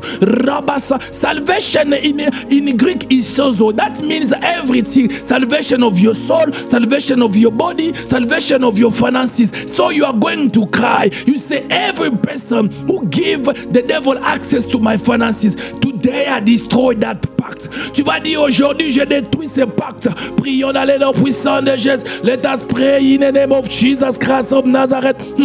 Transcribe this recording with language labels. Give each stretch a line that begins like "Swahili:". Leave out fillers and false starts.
English: Rabasa. Salvation in Greek is sozo. That means everything. Salvation of your soul, salvation of your body, salvation of your finances. So you are going to cry. You say, every person who give the devil access to my finances, today I destroy that pacte.
French: Tu vas dire, aujourd'hui je détruis ce pacte. Prions dans les noms puissants de Jésus.
English: Let us pray in the name of Jesus Christ of Nazareth.